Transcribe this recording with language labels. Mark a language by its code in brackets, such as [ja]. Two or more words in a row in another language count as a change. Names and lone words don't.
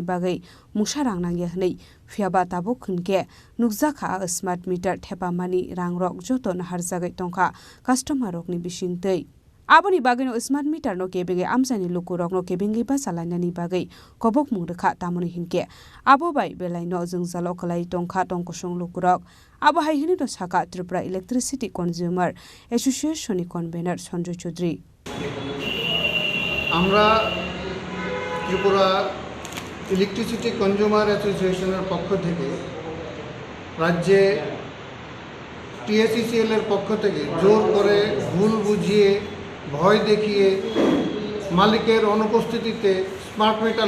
[trp] bagai musharang nangya hnei phiaba tabo khunke nukjakha smart meter thepamani rangrok joto nahar jagai tongkha customer rokni bisingtei aboni bagino smart meter no kebege amsani lukurok no kebenge ba salainani bagai kobok mungrekha tamoni hinke abo bai belai no jungjalo khlai tongkha tongkosong lukurok abo haihini no saka Tripura Electricity Consumer Association ni convener Sanjay Chaudhary [bn] আমরা ত্রিপুরা ইলেকট্রিসিটি কনজিউমার অ্যাসোসিয়েশনের পক্ষ থেকে রাজ্যে TSCL এর পক্ষ থেকে জোর করে ভুল বুঝিয়ে ভয় দেখিয়ে মালিকের অনুপস্থিতিতে স্মার্ট মিটার